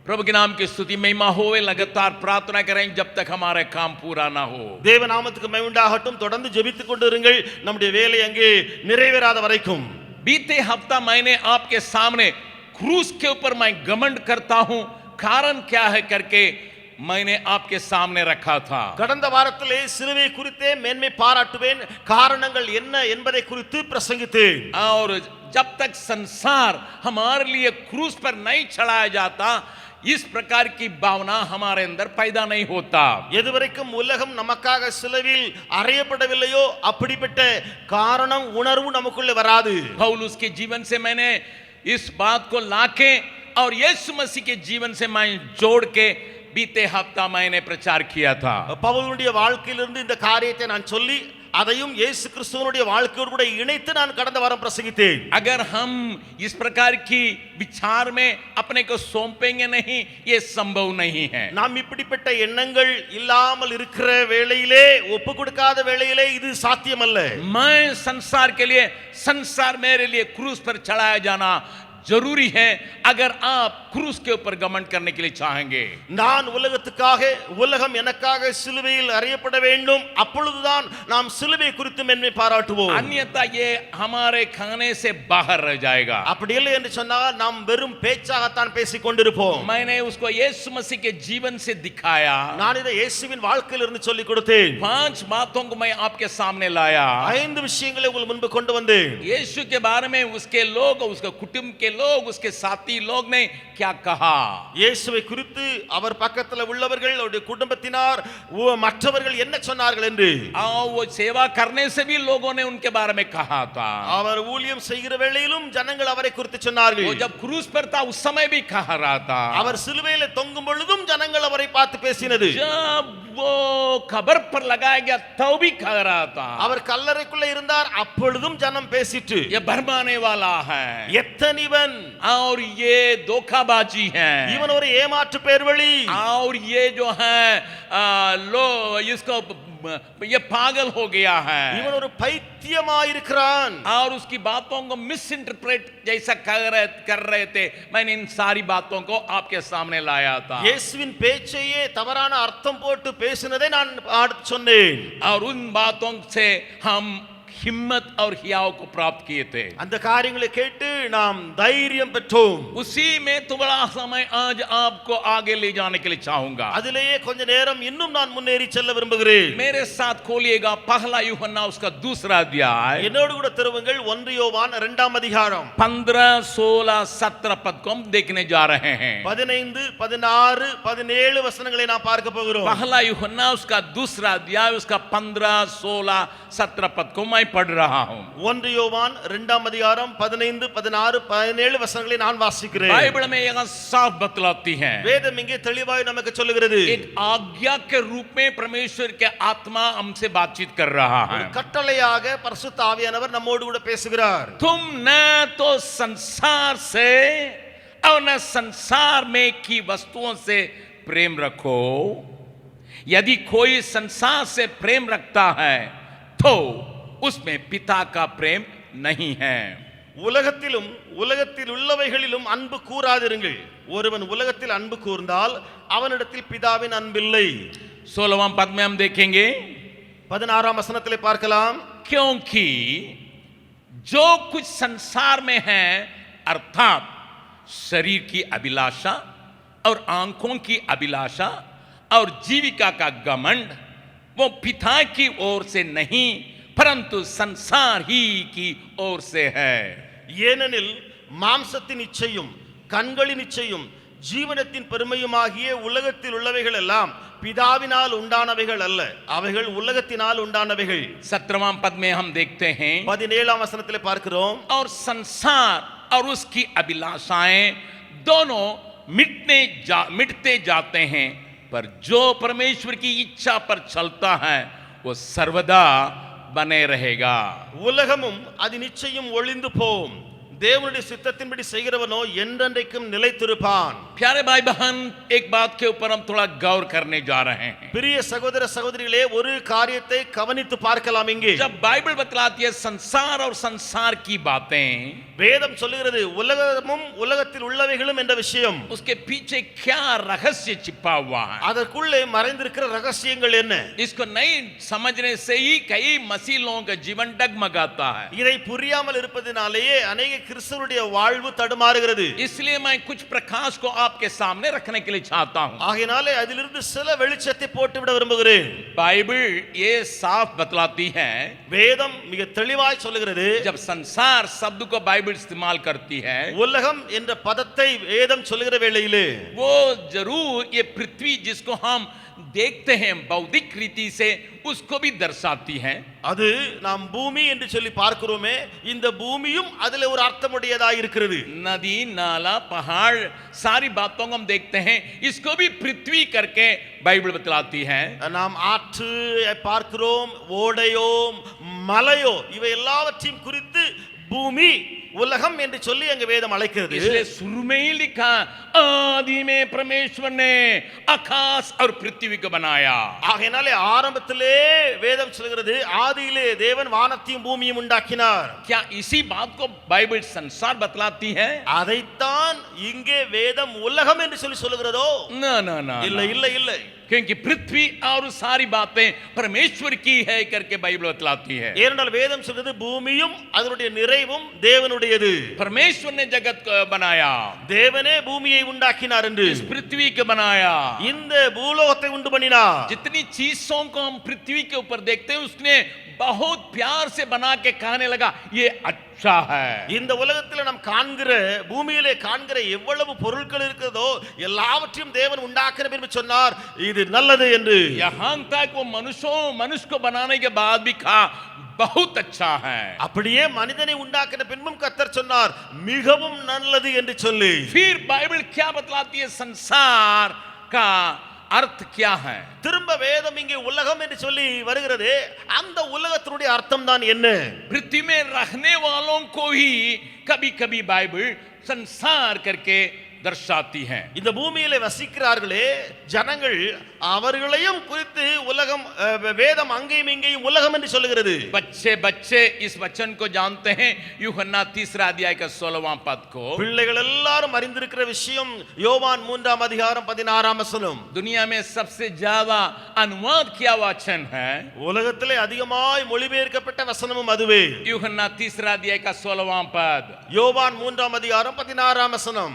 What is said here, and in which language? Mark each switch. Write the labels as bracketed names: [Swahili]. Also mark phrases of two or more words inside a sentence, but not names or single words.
[Hindi] के नाम की स्तुति महिमा होवे लगातार प्रार्थना करें जब तक हमारा काम पूरा ना हो [Tamil] தேவ நாமத்துக்கு மகிமை உண்டாகட்டும் தொடர்ந்து ஜெபித்துக் கொண்டிருங்கள் நம்முடைய வேலை அங்கே நிறைவேறாத வரைக்கும் [Hindi] बीते हफ्ता मैंने आपके सामने क्रूस के ऊपर मैं घमंड करता हूं कारण क्या है करके मैंने आपके सामने रखा था [Tamil] கடந்த வாரத்திலே சிலுவை குறித்தே மேன்மை பாராட்டுவேன் காரணங்கள் என்ன என்பதை குறித்து பிரசங்கித்தேன் [Hindi] और जब तक संसार हमारे लिए क्रूस पर नहीं चढ़ाया जाता इस प्रकार की भावना हमारे अंदर पैदा नहीं होता [Tamil] எதுவரைக்கும் உலகம் நமக்காக சிலுவையில் அறையப்படவில்லையோ அப்படிப்பட்ட காரணம் உணர்வு நமக்குள்ளே வராது [Hindi] पौलुस के जीवन से मैंने इस बात को लाके और यीशु मसीह के जीवन से मैं जोड़ के बीते हफ्ता मैंने प्रचार किया था [Tamil] பவுலுடைய வாழ்க்கையிலிருந்து இந்த காரியத்தை நான் சொல்லி அதையும் இயேசு கிறிஸ்துவினுடைய வாழ்க்கையோடு கூட இணைத்து நான் கடந்த வாரம் பிரசங்கித்தேன் [Hindi] अगर हम इस प्रकार की विचार में अपने को सौंपेंगे नहीं ये संभव नहीं है [Tamil] நாம் இப்படிப்பட்ட எண்ணங்கள் இல்லாமல் இருக்கிற வேளையிலே ஒப்பு கொடுக்காத வேளையிலே இது சாத்தியமல்ல [Hindi] मैं संसार के लिए संसार मेरे लिए क्रूस पर चढ़ाया जाना जरूरी है अगर आप क्रूस के ऊपर घमंड करने के लिए चाहेंगे [Tamil] நான் உலகத்துக்காக உலகம் எனக்காக சிலுவையில் அறையப்பட வேண்டும் அப்பொழுதுதான் நாம் சிலுவை குறித்து மேன்மை பாராட்டுவோம் [Hindi] अन्यथा ये हमारे खाने से बाहर रह जाएगा [Tamil] அப்படி இல்லை என்று சொன்னால் நாம் வெறும் பேச்சாகத்தான் பேசிக் கொண்டிருப்போம் [Hindi] मैंने उसको यीशु मसीह के जीवन से दिखाया [Tamil] நான் இதை இயேசுவின் வாழ்க்கையிலிருந்து சொல்லிக் கொடுத்தேன் [Hindi] 5 बातों को मैं आपके सामने लाया [Tamil] 5 விஷயங்களை உங்கள் முன்பு கொண்டு வந்தேன் [Hindi] यीशु के बारे में उसके लोग उसके कुटुंब के लोग उसके साथी लोग ने क्या कहा [Tamil] இயேசுவை குறித்து அவர் பக்கத்துல உள்ளவர்கள் அவருடைய குடும்பத்தினார் மற்றவர்கள் என்ன சொன்னார்கள் என்று [Hindi] वो सेवा करने से भी लोगों ने उनके बारे में कहा था [Tamil] அவர் ஊழியம் செய்கிற வேளையிலும் ஜனங்கள் அவரை குறித்து சொன்னார்கள் [Hindi] वो जब क्रूस पर था उस समय भी कहा रहा था [Tamil] அவர் சிலுவையிலே தொங்கும் பொழுதும் ஜனங்கள் அவரை பார்த்து பேசினது [Hindi] जब वो कब्र पर लगाया गया तब भी कह रहा था [Tamil] அவர் கல்லறைக்குள்ள இருந்தார் அப்பொழுதும் ஜனம் பேசிட்டு [Hindi] ये भरमाने वाला है [Tamil] எத்தனிவன் [Hindi] और ये धोखाबाजी है [Tamil] இவன் ஒரு ஏமாற்று பேர்வழி [Hindi] और ये जो है लो इसको ये पागल हो गया है [Tamil] இவன் ஒரு பைத்தியமாயிருக்கிறான் [Hindi] और उसकी बातों को [English] mis interpret [Hindi] जैसा कर रहे थे मैंने इन सारी बातों को आपके सामने लाया था [Tamil] இயேசுவின் பேச்சையே தவறான அர்த்தம் போட்டு பேசினதை நான் சொன்னேன் [Hindi] और उन बातों से हम हिम्मत और हियाव को प्राप्त किए थे [Tamil] அந்த காரியங்களை கேட்டு நாம் தைரியம் பெற்றோம் [Hindi] उसी में थोड़ा समय आज आपको आगे ले जाने के लिए चाहूंगा [Tamil] அதிலேயே கொஞ்ச நேரம் இன்னும் நான் முன்னேறி செல்ல விரும்புகிறேன் [Hindi] मेरे साथ खोलिएगा पहला यूहन्ना उसका दूसरा अध्याय [Tamil] என்னோடு கூட திருவுங்கள் 1 யோவான் 2ஆம் அதிகாரம் [Hindi] 15 16 17 पद को हम देखने जा रहे हैं [Tamil] 15 16 17 वचनங்களை நாம் பார்க்க போகிறோம் [Hindi] पहला यूहन्ना उसका दूसरा अध्याय उसका 15 16 17 पद को मैं पढ़ रहा हूं [Tamil] 1 யோவான் 2ஆம் அதிகாரம் 15 16 17 வசனங்களை நான் வாசிக்கிறேன் [Hindi] बाइबल में यह साफ बतलाती है [Tamil] வேதம் இங்கே தெளிவாய் நமக்கு சொல்லுகிறது [Hindi] एक आज्ञा के रूप में परमेश्वर के आत्मा हमसे बातचीत कर रहा है [Tamil] கட்டளையாக பரிசுத்த ஆவியானவர் நம்மோடு கூட பேசுகிறார் [Hindi] तुम न तो संसार से और न संसार में की वस्तुओं से प्रेम रखो यदि कोई संसार से प्रेम रखता है तो उसमें पिता का प्रेम नहीं है [Tamil] உலகத்திலும் உலகத்தில் உள்ளவைகளிலும் அன்பு கூறாதிருங்கள் ஒருவன் உலகத்தில் அன்பு கூர்ந்தால் அவனிடத்தில் பிதாவின் அன்பில்லை [Hindi] 16वां पद में हम देखेंगे [Tamil] 16ஆம் வசனத்திலே பார்க்கலாம் [Hindi] क्योंकि जो कुछ संसार में है अर्थात शरीर की अभिलाषा और आंखों की अभिलाषा और जीविका का घमंड वो पिता की ओर से नहीं परंतु संसार ही की ओर से है [Tamil] ஏனெனில் மாம்சத்தின் இச்சையும் கண்களின் இச்சையும் ஜீவனத்தின் பெருமையுமாகிய உலகத்தில் உள்ளவைகள் எல்லாம் பிதாவினால் உண்டானவைகள் அல்ல அவைகள் உலகத்தினால் உண்டானவைகள் [Hindi] 17वां पद में हम देखते हैं [Tamil] 17ஆம் வசனத்திலே பார்க்கிறோம் [Hindi] और संसार और उसकी अभिलाषाएं दोनों मिटते जाते हैं पर जो परमेश्वर की इच्छा पर चलता है वो सर्वदा बने रहेगा [Tamil] உலகமும் அது நிச்சயம் ஒளிந்து போம் தேவனுடைய சித்தத்தின்படி செய்கிறவனோ என்றென்றைக்கும் நிலைத்திருப்பான். [Hindi] प्यारे भाई बहन, एक बात के ऊपर हम थोड़ा गौर करने जा रहे हैं. [Tamil] பிரிய சகோதர சகோதரிகளே, ஒரு காரியத்தை கவனித்து பார்க்கலாம். இங்கே [Hindi] जब बाइबल बतलाती है संसार और संसार की बातें, [Tamil] வேதம் சொல்லுகிறது உலகமும் உலகத்தில் உள்ளவைகளும் என்ற விஷயம். [Hindi] उसके पीछे क्या रहस्य छिपा हुआ है, [Tamil] அதற்குள்ளே மறைந்திருக்கிற ரகசியங்கள் என்ன? [Hindi] इसको नहीं समझने से ही कई मसीह लोगों का जीवन डगमगाता है. [Tamil] இதை புரியாமல் இருப்பதினாலேயே अनेक கிறிஸ்தவருடைய வாழ்வு தடுமாறுகிறது. [Hindi] इसलिए मैं कुछ प्रकाश को आपके सामने रखने के लिए चाहता हूं. [Tamil] ஆகையினாலே அதிலிருந்து சில வெளிச்சத்தை போட்டுவிட விரும்புகிறேன். [Hindi] बाइबल ये साफ बतलाती है, [Tamil] வேதம் மிக தெளிவாய் சொல்லுகிறது, [Hindi] जब संसार शब्द को बाइबल इस्तेमाल करती है, [Tamil] உலகம் என்ற பதத்தை வேதம் சொல்லுகிற வேளையிலே [Hindi] वो जरूर ये पृथ्वी जिसको हम देखते हैं बौद्धिक रीति से, उसको भी दर्शाती है. [Tamil] அது நாம் பூமி என்று சொல்லி பார்க்கிறோமே, இந்த பூமியும் அதிலே ஒரு அர்த்தமுடையதாக இருக்கிறது. [Hindi] नदी, नाला, पहाड़, सारी बातों को हम देखते हैं, इसको भी पृथ्वी करके बाइबल बतलाती है. [Tamil] நாம் ஆற்று பார்க்கிறோம், ஓடையோ மலையோ இவை எல்லாவற்றையும் குறித்து பூமி உலகம் என்று சொல்லி அங்க வேதம் அழைக்கிறது. [Hindi] इसलिए शुरू में ही लिखा, आदि में परमेश्वर ने आकाश और पृथ्वी को बनाया. [Tamil] ஆகையினாலே ஆரம்பத்திலே வேதம் சொல்கிறது, ஆதியிலே தேவன் வானத்தையும் பூமியையும் உண்டாக்கினார். [Hindi] क्या इसी बात को बाइबल संसार बतलाती है? [Tamil] அதைத்தான் இங்கே வேதம் உலகம் என்று சொல்லி சொல்லுகிறதோ? [Hindi] ना ना ना, [Tamil] இல்லை இல்லை இல்லை. [Hindi] क्योंकि पृथ्वी और सारी बातें परमेश्वर की है करके बाइबल बतलाती है. [Tamil] ஏனென்றால் வேதம் சொல்றது பூமியும் அதனுடைய நிறைவும் தேவனுடையது. [Hindi] परमेश्वर ने जगत को बनाया, [Tamil] தேவனே பூமியை உண்டாக்கினார் என்று. [Hindi] इस पृथ्वी को बनाया. [Tamil] இந்த பூலோகத்தை உண்டு பண்ணினார். [Hindi] जितनी चीजों को हम पृथ्वी के ऊपर देखते हैं, उसने बहुत प्यार से बना के कहने लगा ये अच्छा है. [Tamil] இந்த உலகத்தில் நாம் காண்கிற, பூமியிலே காண்கிற எவ்வளவு பொருட்கள் இருக்கிறதோ எல்லாவற்றையும் தேவன் உண்டாக்கினார் என்று சொன்னார், இது நல்லது என்று. [Hindi] यहां तक वो मनुष्य को बनाने के बाद भी कहा बहुत अच्छा है. [Tamil] அப்படியே மனிதனை உண்டாக்கின பின்பும் கர்த்தர் சொன்னார் மிகவும் நல்லது என்று சொல்லி. [Hindi] फिर बाइबल क्या बतलाती है, संसार का अर्थ क्या है? [Tamil] திரும்ப வேதம் இங்கே உலகம் என்று சொல்லி வருகிறது. அந்த உலகத்தினுடைய அர்த்தம் தான் என்ன? [Hindi] पृथ्वी में रहने वालों को ही कभी कभी बाइबल संसार करके दर्शाती है. [Tamil] இந்த பூமியிலே வசிக்கிறார்களே ஜனங்கள், அவர்களையும் குறித்து உலகம், வேதம் அங்கேயும் இங்கேயும் உலகம் என்று சொல்லுகிறது. [Hindi] बच्चे बच्चे इस वचन को जानते हैं, यूहन्ना 3 अध्याय का 16वां पद को. [Tamil] பிள்ளைகள் எல்லாரும் அறிந்திருக்கிற விஷயம் யோவான் 3 அதிகாரம் 16 வசனம். [Hindi] दुनिया में सबसे ज्यादा अनुवाद किया वचन है, [Tamil] உலகத்திலே அதிகமாய் மொழிபெயர்க்கப்பட்ட வசனமும் அதுவே. [Hindi] यूहन्ना 3 अध्याय का 16वां पद. [Tamil] யோவான் 3 அதிகாரம் 16 வசனம்.